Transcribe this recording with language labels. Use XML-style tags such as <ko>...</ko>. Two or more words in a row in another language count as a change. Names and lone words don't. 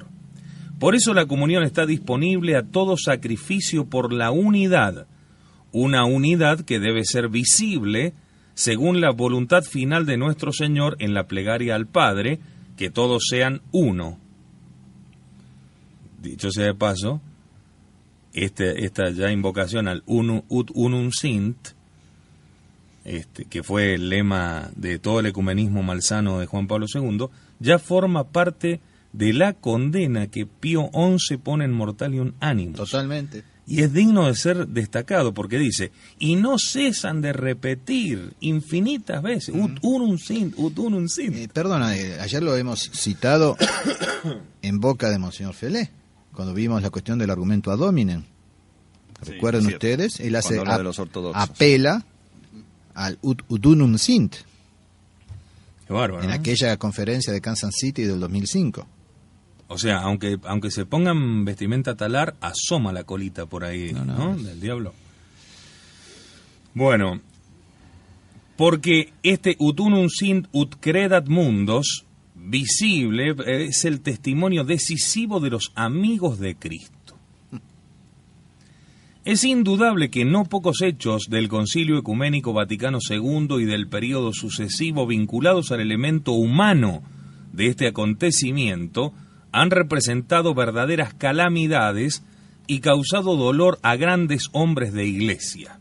<es>Por eso la comunión está disponible a todo sacrificio por la unidad, una unidad que debe ser visible según la voluntad final de nuestro Señor en la plegaria al Padre, que todos sean uno. Dicho sea de paso, esta ya invocación al</es> <la>ut unum sint,</la> <es>que fue el lema de todo el ecumenismo malsano de Juan Pablo II, ya forma parte de la condena que Pío XI pone en Mortalium Animus. Totalmente. Y es digno de ser destacado porque dice, y no cesan de repetir infinitas veces,</es> <la>ut unum sint, ut unum sint.</la> <es>Perdona, ayer lo hemos citado en boca de Monseñor Felé, cuando vimos la cuestión del argumento</es> <la>ad hominem.</la> <es>¿Recuerdan ustedes? Él hace de los ortodoxos. Apela al</es> <la>ut unum sint.</la> <es>Qué bárbaro, en aquella conferencia de Kansas City del 2005. O sea, aunque se pongan vestimenta talar, asoma la colita por ahí, ¿no? Del diablo. Bueno, porque este</es> <la>ut unum sint ut credat mundos,</la> <es>visible, es el testimonio decisivo de los amigos de Cristo. Es indudable que no pocos hechos del Concilio Ecuménico Vaticano II y del período sucesivo vinculados al elemento humano de este acontecimiento han representado verdaderas calamidades y causado dolor a grandes hombres de iglesia.</es>